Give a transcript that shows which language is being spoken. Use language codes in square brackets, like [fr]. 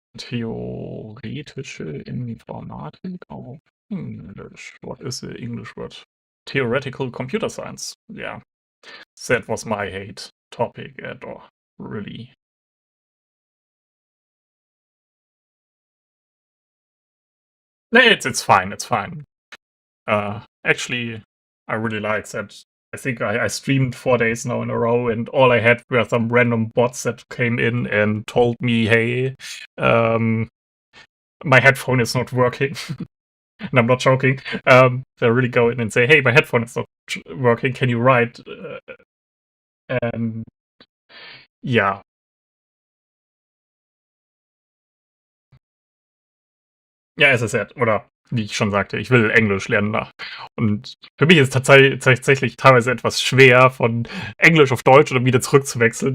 [de] Theoretische Informatik auf Englisch. [en] What is the English word? Theoretical computer science. Yeah, that was my hate topic at all. Really. No, it's fine. It's fine. Actually, I really like that. I think I streamed 4 days now in a row, and all I had were some random bots that came in and told me, "Hey, um, my headphone is not working." And I'm not joking. They really go in and say, "Hey, my headphone is not working. Can you write?" And [de] ja, ja, [en] as I said, [de] oder wie ich schon sagte, ich will Englisch lernen da. Und für mich ist tatsächlich teilweise etwas schwer, von Englisch auf Deutsch oder wieder zurückzuwechseln.